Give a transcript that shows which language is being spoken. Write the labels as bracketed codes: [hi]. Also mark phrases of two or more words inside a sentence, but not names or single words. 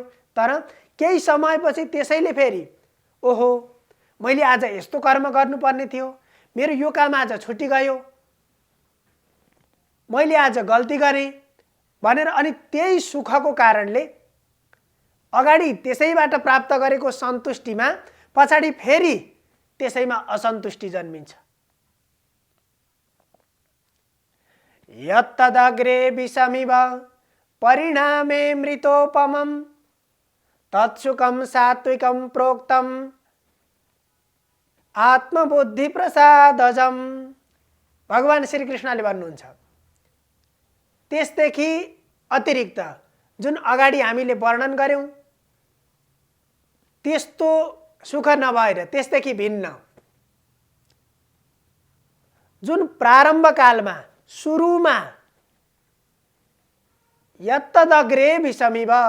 [ne] तर केही समयपछि त्यसैले फेरि ओहो, मैले आज यस्तो कर्म गर्नुपर्ने थियो, मेरो यो काम आज छुटी गयो, मैले आज गल्ती गरेँ भनेर अनि त्यही सुखको कारणले अगाडि त्यसैबाट प्राप्त गरेको सन्तुष्टिमा पछाडि फेरि त्यसैमा असन्तुष्टि जन्मिन्छ। [sa] यत्तदग्रे विषमिव परिणामे मृतोपमं तत्सुखं सात्विकं प्रोक्तम् आत्मबुद्धि प्रसादजम। [ne] भगवान श्रीकृष्णले भन्नुहुन्छ, त्यसदेखि अतिरिक्त जुन अगाडि हामीले वर्णन गर्यौं त्यस्तो सुख नभएर, त्यसदेखि भिन्न जुन प्रारम्भ कालमा, सुरुमा [sa] यत्तदग्रे विषमिव,